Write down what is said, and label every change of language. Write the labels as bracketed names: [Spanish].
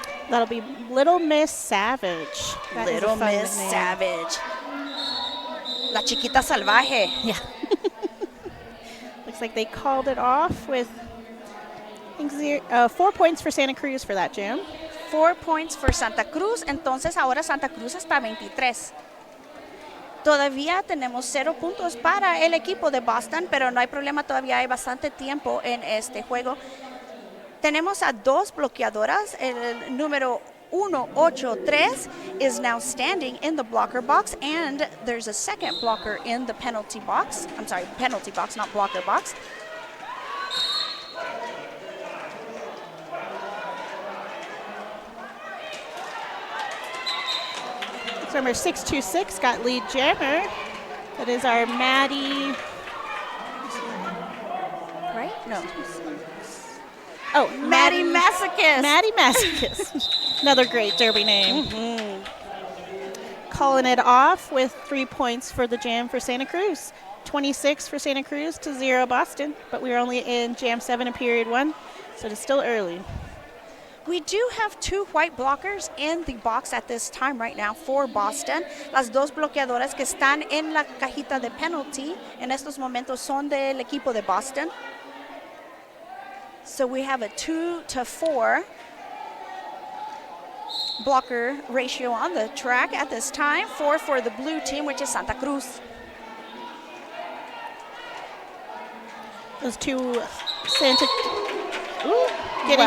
[English] That'll be Little Miss Savage. That is a Little fun Miss name. [Spanish] Savage. La Chiquita Salvaje. [English] Yeah. Looks like they called it off with, I think, 4 points for Santa Cruz for that jam. 4 points for Santa Cruz. [Spanish] Entonces ahora Santa Cruz está 23. Todavía tenemos 0 puntos para el equipo de Boston, pero no hay problema, todavía hay bastante tiempo en este juego. Tenemos a 2 bloqueadoras. El número [English] 183 is now standing in the blocker box, and there's a second blocker in the penalty box. I'm sorry, penalty box, not blocker box. Number 626 got lead jammer. That is our Maddie. Right? No. Oh, Maddie Masochist. Maddie Masochist. Another great derby name. Mm-hmm. Calling it off with 3 points for the jam for Santa Cruz. 26 for Santa Cruz to 0 Boston. But we are only in jam 7 in period 1, so it is still early. We do have 2 white blockers in the box at this time right now for Boston. [Spanish] Las 2 bloqueadoras que están en la cajita de penalty en estos momentos son del equipo de Boston. [English] So we have a 2-to-4 blocker ratio on the track at this time. 4 for the blue team, which is Santa Cruz. Those 2 Santa... Ooh. Getting